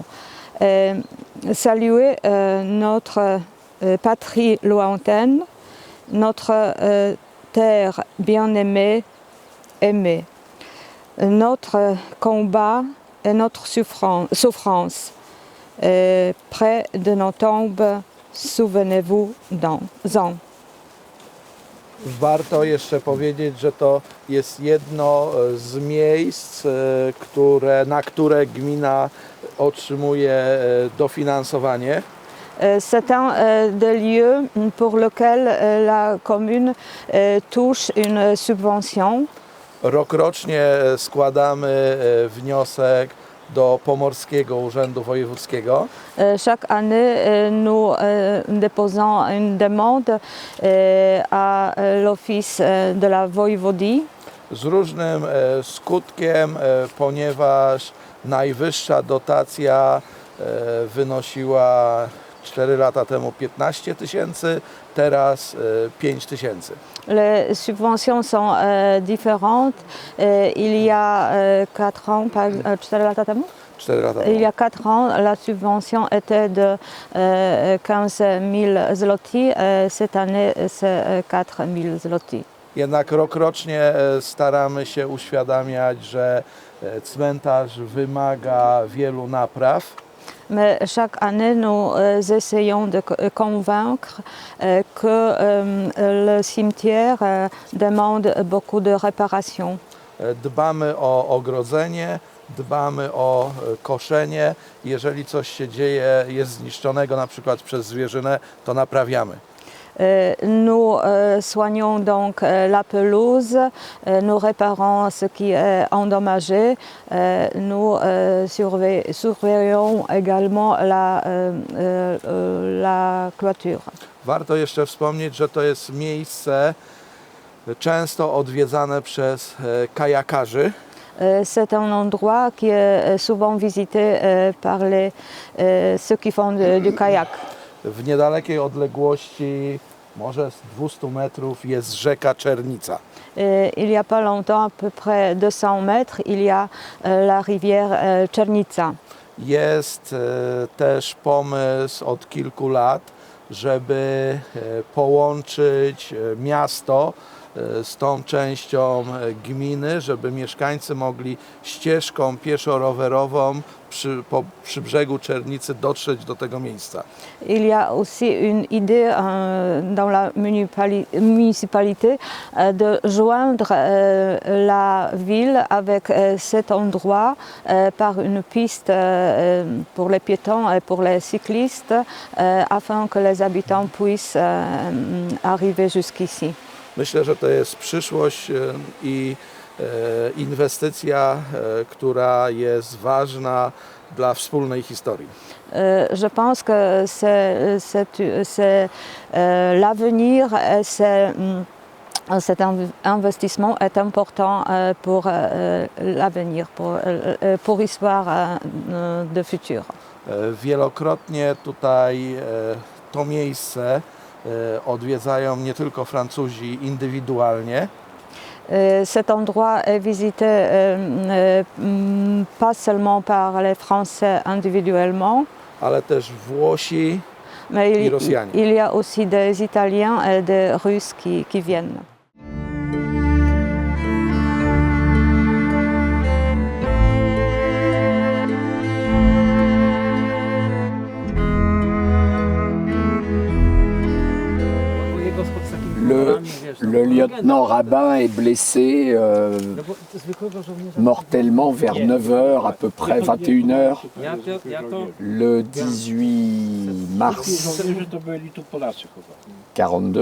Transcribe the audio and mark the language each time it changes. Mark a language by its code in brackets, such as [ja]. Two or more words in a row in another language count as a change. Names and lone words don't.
[fr] Saluez notre patrie lointaine, notre terre bien-aimée, aimée, notre combat et notre souffrance. Près de nos tombes, souvenez-vous-en. [pl] Warto jeszcze powiedzieć, że to jest jedno z miejsc, na które gmina otrzymuje dofinansowanie. [fr] C'est un des lieux pour lequel la commune touche une subvention. [pl] Rokrocznie składamy wniosek do Pomorskiego Urzędu Wojewódzkiego. [fr] Chaque année, nous déposons une demande à l'office de la Voïvodie. [pl] Z różnym skutkiem, ponieważ najwyższa dotacja wynosiła 4 lata temu 15 000, teraz 5 000. [fr] Les subventions sont différentes. Il y a 4 ans, [pl] 4 lata temu? 4 lata temu. [fr] Il y a 4 ans, la subvention était de 15 000 zloty. Cette année, c'est 4 000 zloty. [pl] Jednak rokrocznie staramy się uświadamiać, że cmentarz wymaga wielu napraw. [fr] Mais chaque année, nous essayons de convaincre que le cimetière demande beaucoup de réparations. [pl] Dbamy o ogrodzenie, dbamy o koszenie. Jeżeli coś się dzieje, jest zniszczonego na przykład przez zwierzynę, to naprawiamy. [fr] Nous soignons donc la pelouse, nous réparons ce qui est endommagé, nous surveillons également la clôture. [pl] Warto jeszcze wspomnieć, że to jest miejsce często odwiedzane przez kajakarzy. [fr] C'est un endroit qui est souvent visité par ceux qui font du kayak. [pl] W niedalekiej odległości, może z 200 metrów, jest rzeka Czernica. [fr] Il y a pas longtemps, à peu près 200 mètres, il y a la rivière Czernica. [pl] Jest też pomysł od kilku lat, żeby połączyć miasto z tą częścią gminy, żeby mieszkańcy mogli ścieżką pieszo-rowerową przy brzegu Czernicy dotrzeć do tego miejsca. [fr] Il y a aussi une idée dans la municipalité de joindre la ville avec cet endroit par une piste pour les piétons et pour les cyclistes afin que les habitants puissent arriver jusqu'ici. [pl] Myślę, że to jest przyszłość i inwestycja, która jest ważna dla wspólnej historii. [fr] Je pense que c'est l'avenir et cet investissement est important pour l'avenir, pour l'histoire de futur. [pl] Wielokrotnie tutaj to miejsce odwiedzają nie tylko Francuzi indywidualnie. [fr] Cet endroit est visité pas seulement par les Français individuellement, [pl] ale też Włosi [fr] mais [pl] I Rosjanie. [fr] il y a aussi des Italiens et des Russes qui viennent. Le lieutenant Rabin est blessé mortellement vers 9h, à peu près 21h, le 18 mars 42.